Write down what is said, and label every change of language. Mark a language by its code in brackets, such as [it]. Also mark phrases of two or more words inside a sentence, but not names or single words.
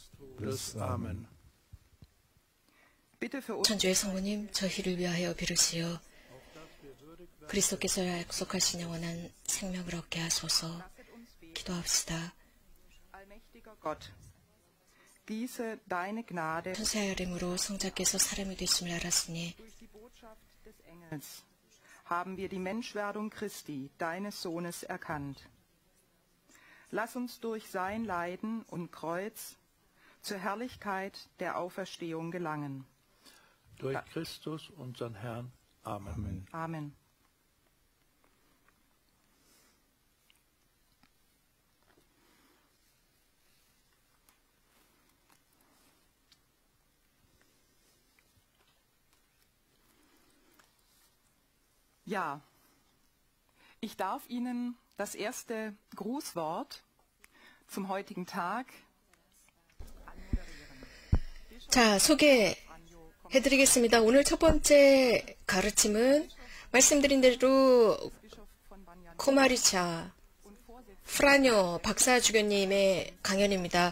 [ko] 천주의 성모님 저희를 위하여 비르시어 그리스도께서 약속하신 영원한 생명을 얻게 하소서. 기도합시다. 천사의 이름으로 성자께서 사람이 되심을 알았으니 [de] haben wir die Menschwerdung Christi, deines Sohnes, erkannt. Lass uns durch sein Leiden und Kreuz zur Herrlichkeit der Auferstehung gelangen. Durch Christus, unseren Herrn. Amen. Amen. Ja, ich darf Ihnen das erste Grußwort zum heutigen Tag [ko] 자, 소개해드리겠습니다. 오늘 첫 번째 가르침은 말씀드린 대로 코마리차 프라뇨 박사 주교님의 강연입니다.